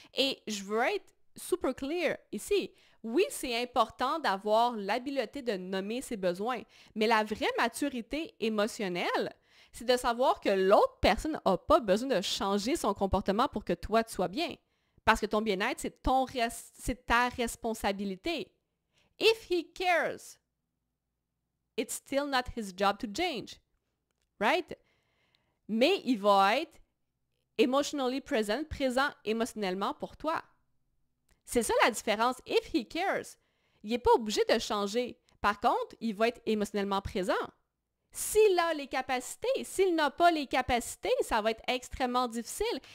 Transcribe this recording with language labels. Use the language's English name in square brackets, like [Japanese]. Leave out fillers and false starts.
[French] Et je veux être super clear ici. Oui, c'est important d'avoir l'habileté de nommer ses besoins, mais la vraie maturité émotionnelle, c'est de savoir que l'autre personne n'a pas besoin de changer son comportement pour que toi, tu sois bien. Parce que ton bien-être, c'est ta responsabilité. [English] If he cares, it's still not his job to change. Right? [French] Mais il va être [English] emotionally present, [French] présent émotionnellement pour toi. C'est ça la différence. [English] If he cares, [French] il n'est pas obligé de changer. Par contre, il va être émotionnellement présent. S'il a les capacités, s'il n'a pas les capacités, ça va être extrêmement difficile.